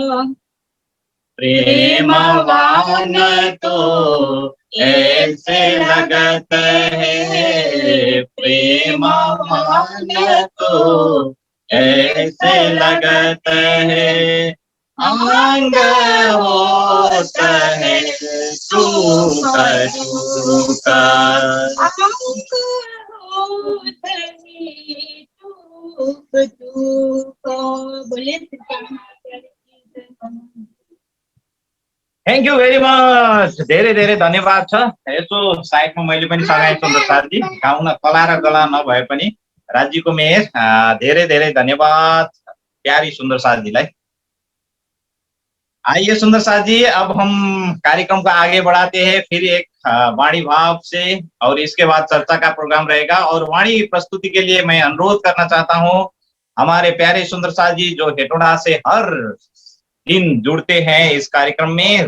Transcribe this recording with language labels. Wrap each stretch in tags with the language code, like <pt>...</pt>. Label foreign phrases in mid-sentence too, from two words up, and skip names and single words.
<hi>प्रेमवान तो ऐसे लगत है, प्रेमवान तो ऐसे लगत है, अंग होता है सुख दुख। अंग होत है टूक टूक। बोले</hi> <en>thank you very much.</en> <ne>धेरै धेरै धन्यवाद छ। यसो साइडमा मैले पनि सँगाएँ सुन्दर साथी, गाउन कला र गला नभए पनि राज्यको मेयर, धेरै धेरै धन्यवाद प्यारी सुंदर साथ जी लाई।</ne> <hi>आइए सुंदर साथ जी, अब हम कार्यक्रम को आगे बढ़ाते हैं, फिर एक वाणी भाव से, और इसके बाद चर्चा का प्रोग्राम रहेगा। और वाणी प्रस्तुति के लिए मैं अनुरोध करना चाहता हूँ हमारे प्यारे सुंदर साथ जी, जो हेटोड़ा से हर दिन जुड़ते हैं इस कार्यक्रम में।</hi>